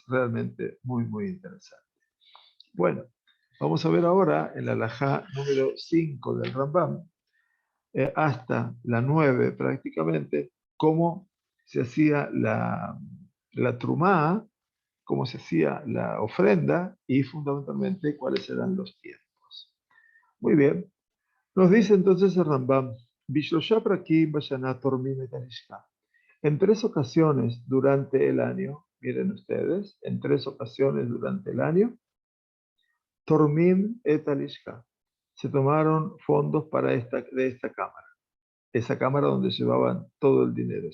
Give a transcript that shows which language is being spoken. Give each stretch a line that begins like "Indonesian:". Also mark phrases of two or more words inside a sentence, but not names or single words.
Spanish: Realmente muy, muy interesante. Bueno, vamos a ver ahora en la alajá número 5 del Rambam, hasta la 9 prácticamente, cómo se hacía la trumá, cómo se hacía la ofrenda y fundamentalmente cuáles eran los tiempos. Muy bien, nos dice entonces el Rambam,
Hebrew: בשלשה פרקים בשנה תורמים את הלשכה.
Spanish: En 3 ocasiones durante el año, miren ustedes, en 3 ocasiones durante el año,
Hebrew: תורמים את הלשכה.
Spanish: Se tomaron fondos para de esta cámara. Esa cámara donde llevaban todo el dinero.